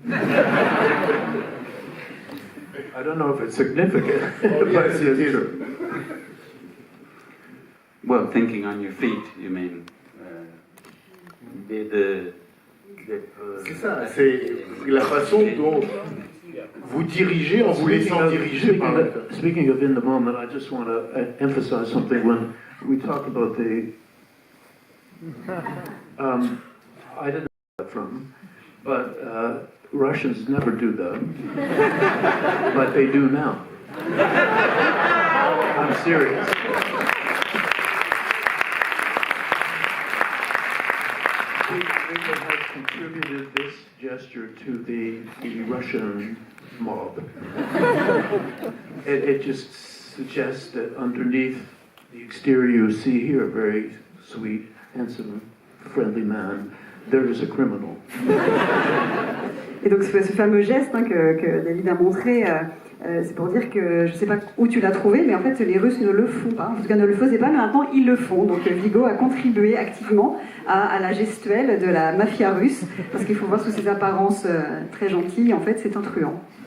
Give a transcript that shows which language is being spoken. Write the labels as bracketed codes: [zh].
[en] I don't know if it's significant, but Yes, it it's is. true. Well, thinking on your feet, you mean [fr] C'est ça, c'est la façon dont vous dirigez en vous laissant diriger par le... [en] Speaking of in the moment, I just want to emphasize something when we talk about the. I didn't know that from, but Russians never do that, but they do now. I'm serious. Viggo has contributed this gesture to the Russian mob. It just suggests that underneath the exterior you see here, a very sweet, handsome, friendly man, there is a criminal. [fr] Et donc ce fameux geste que David a montré, c'est pour dire que je ne sais pas où tu l'as trouvé, mais en fait les Russes ne le font pas, en tout cas ne le faisaient pas, mais maintenant ils le font. Donc Viggo a contribué activement à la gestuelle de la mafia russe, parce qu'il faut voir sous ses apparences très gentilles, en fait c'est un truand.